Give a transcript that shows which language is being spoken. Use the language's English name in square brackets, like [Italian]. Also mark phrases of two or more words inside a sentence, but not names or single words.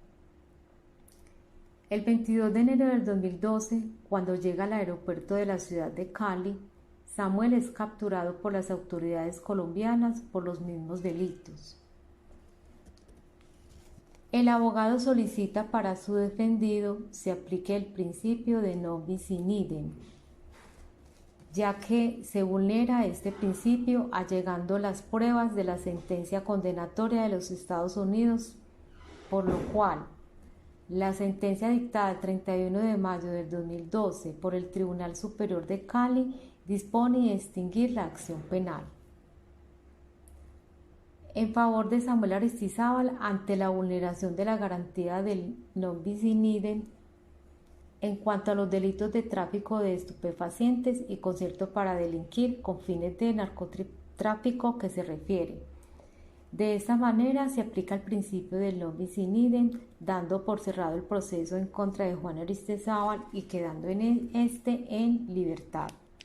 [Spanish] El 22 de enero del 2012, cuando llega al aeropuerto de la ciudad de Cali, Samuel es capturado por las autoridades colombianas por los mismos delitos. El abogado solicita para su defendido se aplique el principio de [Latin] non bis in idem, [Spanish] ya que se vulnera este principio allegando las pruebas de la sentencia condenatoria de los Estados Unidos, por lo cual la sentencia dictada el 31 de mayo del 2012 por el Tribunal Superior de Cali dispone de extinguir la acción penal en favor de Samuel Aristizábal ante la vulneración de la garantía del [Latin] non bis in idem [Spanish] en cuanto a los delitos de tráfico de estupefacientes y concierto para delinquir con fines de narcotráfico que se refiere. De esta manera se aplica el principio del [Latin] non bis in idem, [Spanish] dando por cerrado el proceso en contra de Juan Aristizábal y quedando en este en libertad.